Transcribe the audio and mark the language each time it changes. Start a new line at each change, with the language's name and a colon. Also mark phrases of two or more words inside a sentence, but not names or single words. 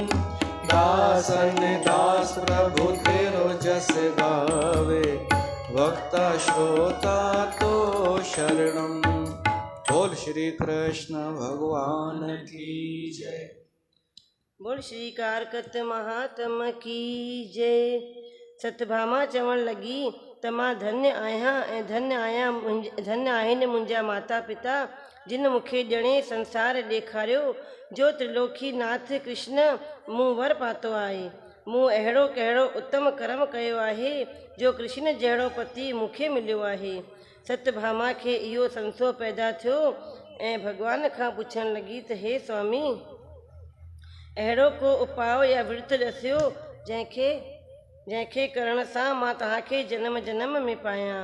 Hindi: दासन दास प्रभु तेरो जस गावे, वक्ता श्रोता तो शरणम। बोल श्री कृष्ण भगवान की जय। बोल श्री कारकत महात्म की जय।
Sindhi: सतभामा चवण लगी त मां धन्य आहियां ऐं धन्य आहिनि मुंहिंजा माता पिता, जिन मूंखे ॼणे संसार ॾेखारियो। जो त्रिलोकी नाथ कृष्ण मूं वर पातो आहे। मूं अहिड़ो कहिड़ो उत्तम कर्म कयो आहे, जो कृष्ण जहिड़ो पति मूंखे मिलियो आहे। सतभामा खे इहो संशय पैदा थियो ऐं भॻवान खां पुछण लॻी त हे स्वामी, अहिड़ो को उपाउ या विर्त ॾसियो जंहिंखे करण सां मां तव्हांखे जन्म जन्म में पायां।